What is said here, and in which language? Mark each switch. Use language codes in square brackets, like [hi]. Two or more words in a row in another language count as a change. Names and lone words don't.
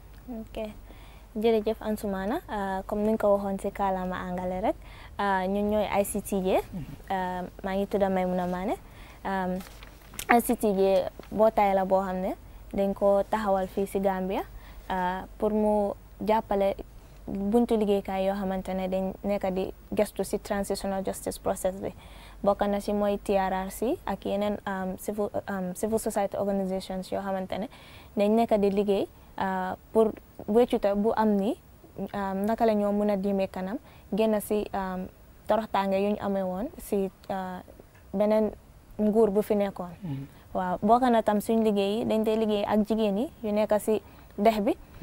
[wo] ok jërëjëf Ansoumana comme ni nga ko waxoon si kàllaama angale rek ñun ñooy Ictj maa ngi tudd Maimouna Mane Ictj mbootaay la boo xam ne dañ ko taxawal fii si Gambia pour mu jàppale buntu liggéeykaay yoo xamante ne dañ nekk di gestu si [en] transitional justice [wo] process bi bokk na si mooy TRRC ak yeneen [en] civil society organizations [wo] yoo xamante ne dañ nekk di liggéey pour wéccute bu am ni naka la ñoo mën a diimee kanam génn si toroxtaange yu ñu amee woon si beneen nguur bu fi nekkoon waaw bokk na tam suñ liggéey yi dañ dee liggéey ak jigéen yi yu nekk si dex bi